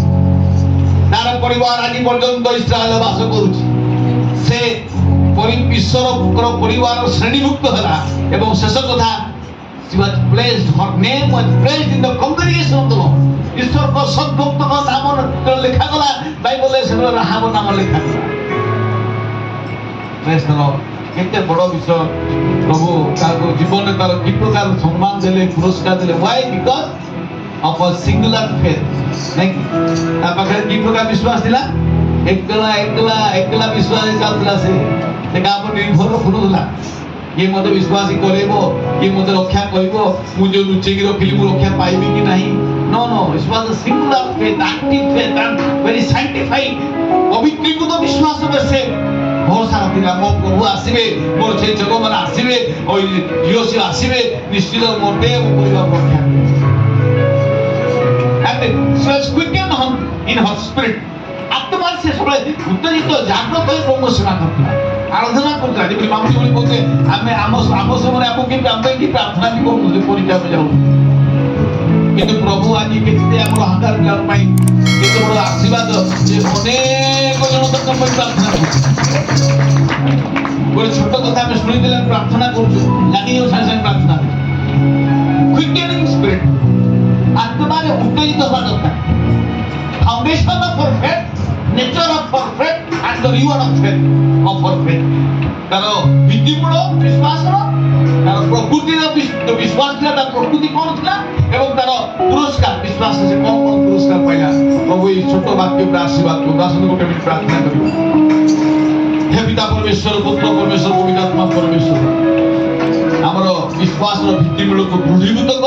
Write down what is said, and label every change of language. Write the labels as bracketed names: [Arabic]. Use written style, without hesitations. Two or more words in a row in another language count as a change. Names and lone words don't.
[Odia] ତାର ପରିବାର ଆଜି ପର୍ଯ୍ୟନ୍ତ ଇସ୍ରାଏଲ ବାସ କରୁଛି. ସେ ଈଶ୍ୱରଙ୍କର ପରିବାର ଶ୍ରେଣୀଭୁକ୍ତ ହେଲା ଏବଂ ଶେଷ କଥା [English] she was placed, her name was placed in the congregation of the Lord. [Odia] ଈଶ୍ୱରଙ୍କ ସଦ୍ଭକ୍ତଙ୍କ ନାମ ଲେଖାଗଲା ବାଇବଲରେ. ସେଠାରେ ରାହାବ ନାମ ଲେଖାଗଲା. [English] Praise the Lord. [Odia] କେତେ ବଡ଼ ବିଷୟ ପ୍ରଭୁ ତାକୁ ଜୀବନରେ ତାର କି ପ୍ରକାର ସମ୍ମାନ ଦେଲେ, ପୁରସ୍କାର ଦେଲେ. [English] Why? Because of a singular faith. [Odia] ନାଇଁ କି ତା ପାଖରେ କି ପ୍ରକାର ବିଶ୍ୱାସ ଥିଲା? ଏକଲା ବିଶ୍ୱାସ ଚାଲୁଥିଲା. ସେ କାହା ଉପରେ ନିର୍ଭର କରୁଥିଲା. କିଏ ମୋତେ ବିଶ୍ୱାସ କରେଇବ, କିଏ ମୋତେ ରକ୍ଷା କରିବ, ମୁଁ ଯୋଉ ଲୁଚେଇକି ରଖିଲି ମୁଁ ରକ୍ଷା ପାଇବି କି ନାହିଁ. [English] No, it was a singular faith, active faith and very sanctified. [Odia] ପବିତ୍ରୀକୃତ ବିଶ୍ୱାସ ସେ ଭରସା ଥିଲା. ମୋ ପ୍ରଭୁ ଆସିବେ, ମୋର ସେ ଜଗମାନେ ଆସିବେ, ଝିଅ ସିଏ ଆସିବେ, ନିଶ୍ଚିତ ମୋତେ ମୋ ପରିବାର ରକ୍ଷା କରିବେ. And she was quickened in her spirit. ଆତ୍ମାରେ ସେ ସବୁବେଳେ ଉତ୍ତେଜିତ ଜାଗ୍ରତ ହୋଇ ପ୍ରଭୁଙ୍କ ସେବା କରୁଥିଲା, ଆରାଧନା କରୁଥିଲା. ଯେପରି ମାମୁନି ଭଳି କହୁଥିଲେ ଆମେ ଆମ ସମୟରେ ଆମକୁ କେମିତି ଆମ ପାଇଁ କି ପ୍ରାର୍ଥନା ବି କରୁଥିଲେ ପରୀକ୍ଷା ଆମେ ଯାଉ. କିନ୍ତୁ ପ୍ରଭୁ ଆଜି କେତେ ଆମର ହଜାର ପିଲାଙ୍କ ପାଇଁ କେତେ ବଡ଼ ଆଶୀର୍ବାଦ ଯେ ଅନେକ ଜଣ ତାଙ୍କ ପାଇଁ ପ୍ରାର୍ଥନା କରୁଛନ୍ତି. ଗୋଟେ ଛୋଟ କଥା ଆମେ ଶୁଣିଦେଲେ ପ୍ରାର୍ଥନା କରୁଛୁ, ଲାଗିଯାଉ ସାଙ୍ଗେ ସାଙ୍ଗେ ପ୍ରାର୍ଥନା. [English] quickening spirit, [Odia] ଆତ୍ମାରେ ଉତ୍ତେଜିତ ହେବା ଦରକାର. [English] foundation of our faith, nature of our faith and the reward of faith of our faith. [Odia] ତାର ଭିତ୍ତିମୂଳ ବିଶ୍ୱାସର, ତାର ପ୍ରକୃତିର ବିଶ୍ୱାସ ଥିଲା, ତାର ପ୍ରକୃତି କ'ଣ ଥିଲା ଏବଂ ତାର ପୁରସ୍କାର ବିଶ୍ୱାସ ସେ କ'ଣ କ'ଣ ପୁରସ୍କାର ପାଇଲା. ପ୍ରଭୁ ଏଇ ଛୋଟ ବାକ୍ୟ ଉପରେ ଆଶୀର୍ବାଦ କରୁ. ଆସନ୍ତୁ ଗୋଟେ ମିନିଟ୍ ପ୍ରାର୍ଥନା କରିବୁ. ହେ ପିତା ପରମେଶ୍ୱର, ପୁତ୍ର ପରମେଶ୍ୱର, ପବିତ୍ର ଆତ୍ମା ପରମେଶ୍ୱର, ଆମର ବିଶ୍ୱାସର ଭିତ୍ତିମୂଳକୁ ଦୃଢ଼ୀଭୂତ କର.